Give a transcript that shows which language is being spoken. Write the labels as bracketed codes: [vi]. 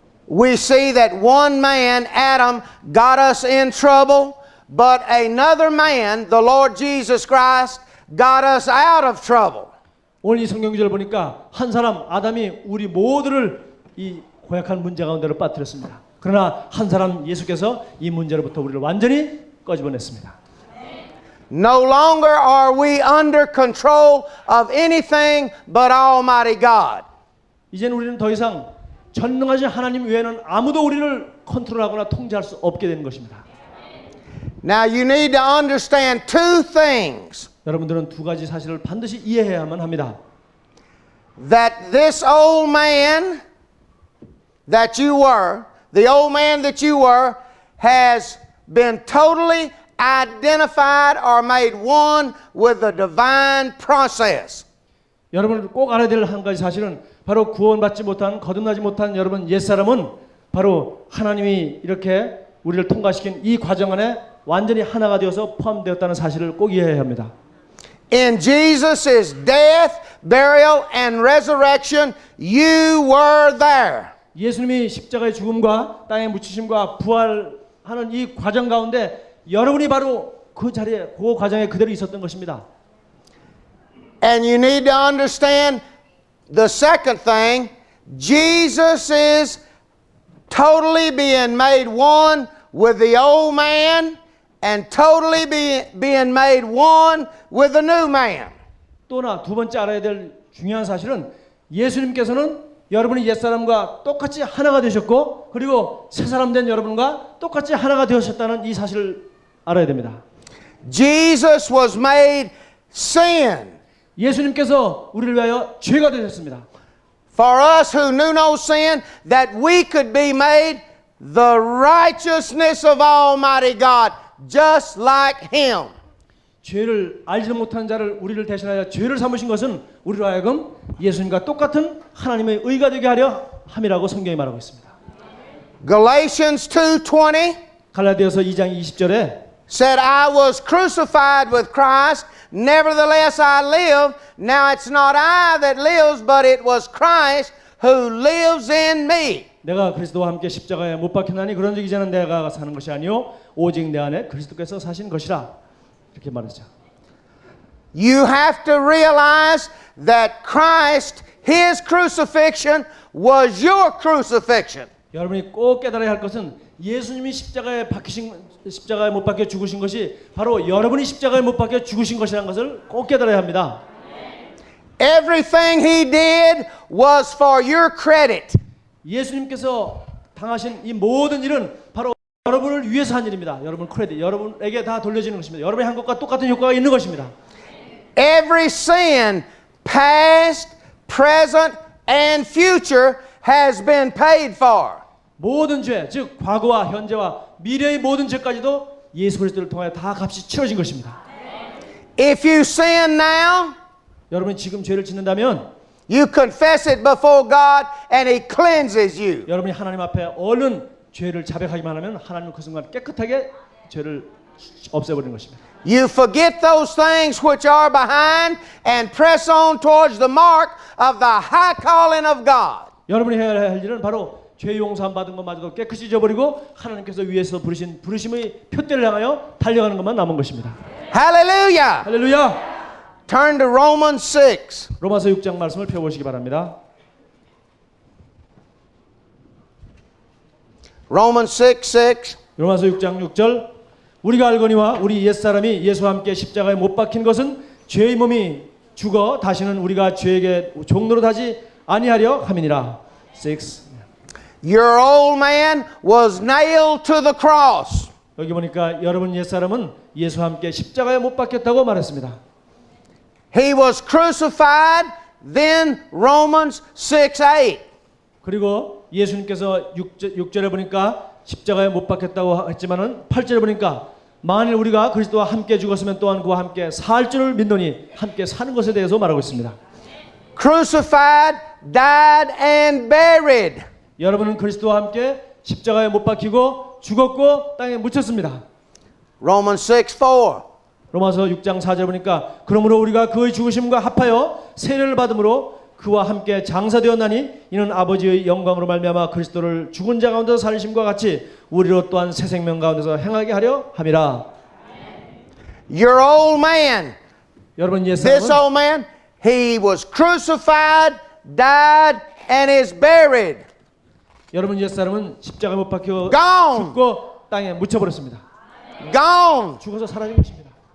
[en] we see that one man, Adam, got us in trouble, but another man, the Lord Jesus Christ, got us out of trouble. [ko] 오늘 이 성경 구절을 보니까 한 사람 아담이 우리 모두를 이 고약한 문제 가운데로 빠뜨렸습니다. 그러나 한 사람 예수께서 이 문제로부터 우리를 완전히 꺼집어냈습니다. [en] No longer are we under control of anything but Almighty God. [ko] 이제는 우리는 더 이상 전능하신 하나님 외에는 아무도 우리를 컨트롤하거나 통제할 수 없게 되는 것입니다. [en] Now you need to understand two things. [ko] 여러분들은 두 가지 사실을 반드시 이해해야만 합니다. [en] That this old man that you were, the old man that you were, has been totally identified or made one with the divine process. [ko] 여러분 꼭 알아야 될 한 가지 사실은 바로 구원받지 못한 거듭나지 못한 여러분 옛사람은 바로 하나님이 이렇게 우리를 통과시킨 이 과정 안에 완전히 하나가 되어서 포함되었다는 사실을 꼭 이해해야 합니다. [en] In Jesus' death, burial, and resurrection, you were there. [ko] 예수님이 십자가의 죽음과 땅에 묻히심과 부활하는 이 과정 가운데 여러분이 바로 그 자리에 그 과정에 그대로 있었던 것입니다. [en] And you need to understand the second thing, Jesus is totally being made one with the old man and totally being made one with the new man. [ko] 또나 두 번째 알아야 될 중요한 사실은 예수님께서는 여러분이 옛사람과 똑같이 하나가 되셨고 그리고 새사람 된 여러분과 똑같이 하나가 되셨다는 이 사실을 알아야 됩니다. [en] Jesus was made sin. [ko] 예수님께서 우리를 위하여 죄가 되셨습니다. [en] For us who knew no sin, that we could be made the righteousness of Almighty God, just like Him. [ko] 죄를 알지 못한 자를 우리를 대신하여 죄를 삼으신 것은 우리로 하여금 예수님과 똑같은 하나님의 의가 되게 하려 함이라고 성경이 말하고 있습니다. [en] Galatians 2:20 [ko] 갈라디아서 2장 20절에 [en] said, I was crucified with Christ, nevertheless I live. Now it's not I that lives, but it was Christ who lives in me. [ko] 내가 그리스도와 함께 십자가에 못 박혔나니 그런즉 이제는 내가 사는 것이 아니요 오직 내 안에 그리스도께서 사신 것이라. 이렇게 말했죠. [en] You have to realize that Christ, His crucifixion was your crucifixion. [ko] 여러분이 꼭 깨달아야 할 것은 예수님이 십자가에 못 박혀 죽으신 것이 바로 여러분이 십자가에 못 박혀 죽으신 것이라는 것을 꼭 깨달아야 합니다. [en] Everything He did was for your credit. [ko] 예수님께서 당하신 이 모든 일은 바로 여러분을 위해서 한 일입니다. 여러분 크레딧, 여러분에게 다 돌려지는 것입니다. 여러분이 한 것과 똑같은 효과가 있는 것입니다. [en] Every sin, past, present, and future, has been paid for. [ko] 모든 죄, 즉 과거와 현재와 미래의 모든 죄까지도 예수 그리스도를 통하여 다 값이 치러진 것입니다. [en] If you sin now, [ko] 여러분이 지금 죄를 짓는다면 [en] you confess it before God and He cleanses you. [ko] 여러분이 하나님 앞에 얼른 죄를 자백하기만 하면 하나님은 그 순간 깨끗하게 죄를 없애버리는 것입니다. [en] You forget those things which are behind and press on towards the mark of the high calling of God. [ko] 여러분이 해야 할 일은 바로 죄 용서함 받은 것마저도 깨끗이 잊어버리고 하나님께서 위에서 부르신 부르심의 표대를 향하여 달려가는 것만 남은 것입니다. [en] Hallelujah. [ko] 할렐루야. [en] Turn to Romans 6. [ko] 로마서 6장 말씀을 펴보시기 바랍니다. [en] Romans 6:6. [ko] 로마서 6장 6절 우리가 알거니와 우리 옛사람이 예수와 함께 십자가에 못 박힌 것은 죄의 몸이 죽어 다시는 우리가 죄에게 종노릇 하지 아니하려 함이니라. [en] 6. Your old man was nailed to the cross. [ko] 여기 보니까 여러분 옛사람은 예수와 함께 십자가에 못 박혔다고 말했습니다. [en] He was crucified. Then Romans 6:8. [ko] 그리고 예수님께서 6절에 보니까 십자가에 못 박혔다고 했지만은 8절에 보니까 만일 우리가 그리스도와 함께 죽었으면 또한 그와 함께 살 줄을 믿노니 함께 사는 것에 대해서 말하고 있습니다. [en] Crucified, died, and buried. [ko] 여러분은 그리스도와 함께 십자가에 못 박히고 죽었고 땅에 묻혔습니다. [en] Romans 6:4. [ko] 로마서 6장 4절 보니까 그러므로 우리가 그의 죽으심과 합하여 세례를 받음으로 그와 함께 장사되었나니 이는 아버지의 영광으로 말미암아 그리스도를 죽은 자 가운데서 살리심과 같이 우리로 또한 새 생명 가운데서 행하게 하려 함이라. [en] Your old man, [ko] 여러분 [en] this [ko] 옛사람은 [en] old man, he was crucified, died, and is buried. [ko] 여러분 옛사람은 십자가에 못 박혀 [en] Gone. [ko] 죽고 땅에 묻혀버렸습니다. [en] Gone. [ko] 죽어서 사라진 것입니다.